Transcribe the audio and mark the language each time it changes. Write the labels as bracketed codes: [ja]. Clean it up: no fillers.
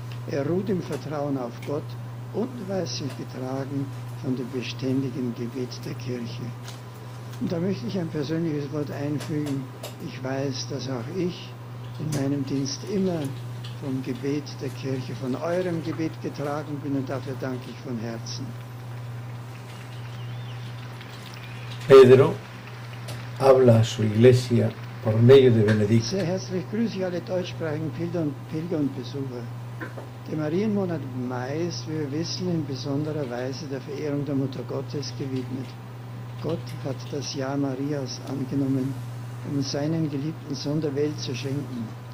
[de] Er ruht im Vertrauen auf Gott und weiß sich getragen von dem beständigen Gebet der Kirche. Und da möchte ich ein persönliches Wort einfügen. Ich weiß, dass auch ich in meinem Dienst immer vom Gebet der Kirche, von eurem Gebet getragen bin, und dafür danke ich von Herzen. [es] Pedro habla a su iglesia por medio de Benedicto. [de] Sehr herzlich grüße ich alle deutschsprachigen Pilger und Besucher. Der Marienmonat Mai ist, wie wir wissen, in besonderer Weise der Verehrung der Mutter Gottes gewidmet. Gott hat das Ja Marias angenommen, um seinen geliebten Sohn der Welt zu schenken.